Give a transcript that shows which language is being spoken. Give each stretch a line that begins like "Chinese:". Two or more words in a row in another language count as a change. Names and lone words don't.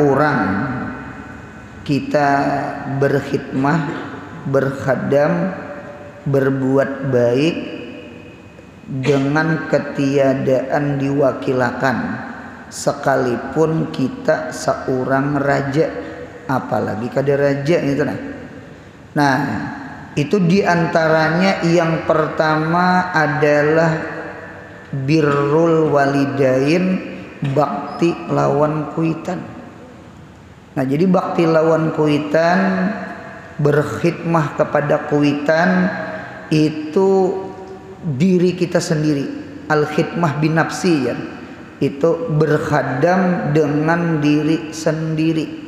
Indonesian: orang kita berkhidmah, berkhadam, berbuat baik dengan ketiadaan diwakilakan, sekalipun kita seorang raja, apalagi kada raja itu nah itu diantaranya yang pertama adalah
Arabic: birrul walidain,
Banjar: bakti lawan kuitan. Nah jadi bakti lawan kuitan, berkhidmah kepada kuitan itu diri kita sendiri.
Arabic: Al-khidmah bin nafsi
Indonesian: ya, itu berkhadam dengan diri sendiri.